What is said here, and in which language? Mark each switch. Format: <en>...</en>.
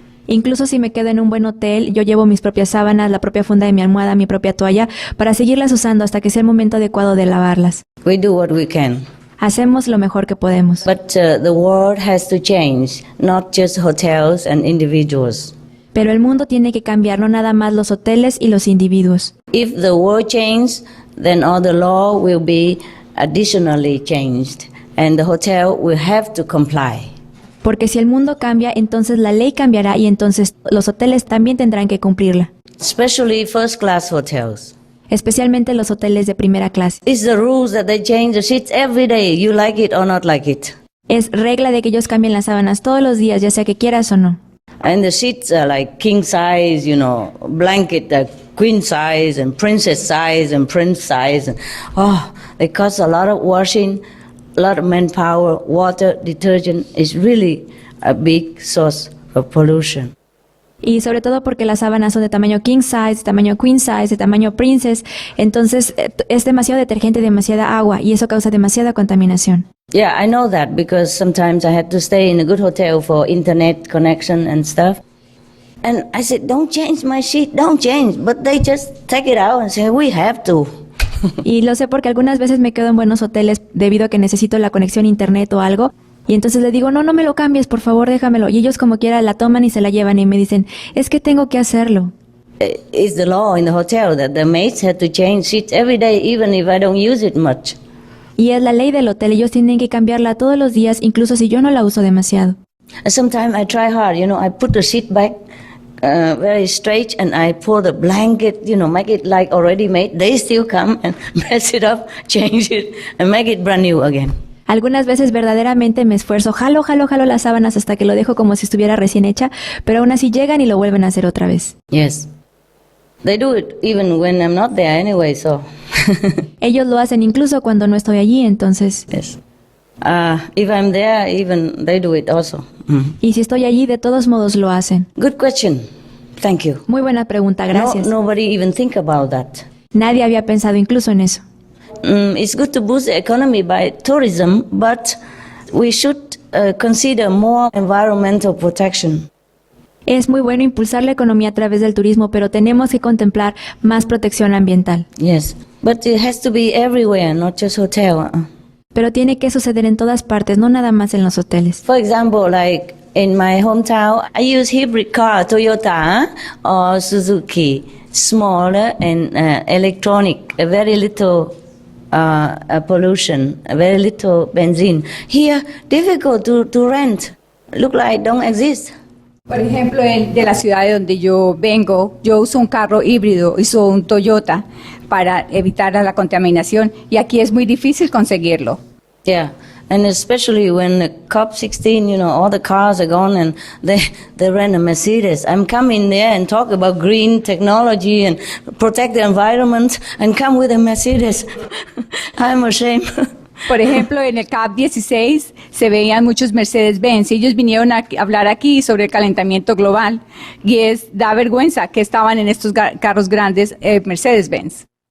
<es>Incluso si me quedo en un buen hotel, yo llevo mis propias sábanas, la propia funda de mi almohada, mi propia toalla, para seguirlas usando hasta que sea el momento adecuado de lavarlas.</es> <en>We do what we can.</en> <es>Hacemos lo mejor que podemos.</es> <en>But the world has to change, not just hotels and individuals.</en> <es>Pero el mundo tiene que cambiar, no nada más los hoteles y los individuos.</es> <en>If the world changes, then all the law will be additionally changed, and the hotel will have to comply.</en> <es>Porque si el mundo cambia, entonces la ley cambiará y entonces los hoteles también tendrán que cumplirla.</es> <en>Especially first-class hotels.</en> <es>Especialmente los hoteles de primera clase.</es> <en>It's the rules that they change the sheets every day. You like it or not like it.</en> <es>Es regla de que ellos cambien las sábanas todos los días, ya sea que quieras o no.</es> <en>And the sheets are like king size, blanket, queen size, and princess size, and prince size. And, they cost a lot of washing, a lot of manpower, water, detergent. Is really a big source of pollution.</en> <es>Y sobre todo porque las sábanas son de tamaño king size, de tamaño queen size, de tamaño princess. Entonces es demasiado detergente, demasiada agua y eso causa demasiada contaminación.</es> <en>Yeah, I know that because sometimes I had to stay in a good hotel for internet connection and stuff. And I said, don't change my sheet, don't change. But they just take it out and say, we have to.</en> <es>Y lo sé porque algunas veces me quedo en buenos hoteles debido a que necesito la conexión a internet o algo. Y entonces le digo, no me lo cambies, por favor, déjamelo. Y ellos como quiera la toman y se la llevan y me dicen, es que tengo que hacerlo.</es> <en>It's the law in the hotel that the maids have to change sheets every day, even if I don't use it much.</en> <es>Y es la ley del hotel, ellos tienen que cambiarla todos los días, incluso si yo no la uso demasiado.</es> <en>Sometimes I try hard, I put the sheet back very straight and I pull the blanket, make it like already made. They still come and mess it up, change it, and make it brand new again.</en> <es>Algunas veces verdaderamente me esfuerzo, jalo las sábanas hasta que lo dejo como si estuviera recién hecha, pero aún así llegan y lo vuelven a hacer otra vez.</es> <en>Yes. They do it even when I'm not there anyway, so.</en> <es>Ellos lo hacen incluso cuando no estoy allí, entonces.</es> <en>Yes. If I'm there, even they do it also.</en> <es>Y si estoy allí, de todos modos lo hacen.</es> <en>Good question. Thank you.</en> <es>Muy buena pregunta, gracias.</es> <en>Nobody even think about that.</en> <es>Nadie había pensado incluso en eso.</es> <en>It's good to boost the economy by tourism, but we should consider more environmental protection.</en> <es>Es muy bueno impulsar la economía a través del turismo, pero tenemos que contemplar más protección ambiental.</es> <en>Yes, but it has to be everywhere, not just hotel.</en> <es>Pero tiene que suceder en todas partes, no nada más en los hoteles.</es> <en>For example, like in my hometown, I use hybrid car, Toyota or Suzuki, smaller and electronic, very little pollution, very little benzene. Here, difficult to rent. Look like don't exist.</en> <es>Por ejemplo, de la ciudad de donde yo vengo, yo uso un carro híbrido, uso un Toyota para evitar la contaminación y aquí es muy difícil conseguirlo.</es> <en>Yeah, and especially when the COP16, all the cars are gone and they rent a Mercedes. I'm coming there and talk about green technology and protect the environment and come with a Mercedes. I'm ashamed.</en> <es>Por ejemplo, en el COP16 se veían muchos Mercedes-Benz y ellos vinieron a hablar aquí sobre el calentamiento global y da vergüenza que estaban en estos carros grandes Mercedes-Benz.</es>